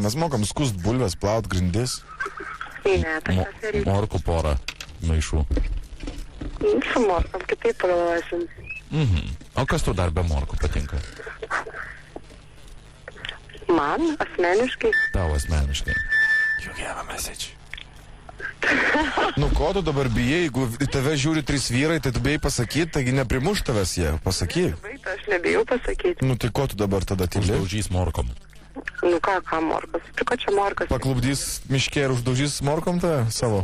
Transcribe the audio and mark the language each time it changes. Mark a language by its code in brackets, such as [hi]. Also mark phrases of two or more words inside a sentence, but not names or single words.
[lt] Mes mokam skust bulves, plaut grindis. Ne, tai tas reikia. Morkų porą maišų. Su morkom kitaip pagalvosim. O kas tu dar be morkų patinka? Man asmeniškai. Tau asmeniškai. [en] You have a message. [lt] Nu, ko tu dabar bijai, jeigu į tave žiūri 3 vyrai, tai tu bijai pasakyti, taigi neprimuš tavęs jie, pasakyk. Vaita, aš nebijau pasakyti. Nu, tai ko tu dabar tada tyli? Uždaužys morkom. Nu ką morkas? Prie ko čia morkas? Paklubdys miške ir uždaužys morkom tave savo?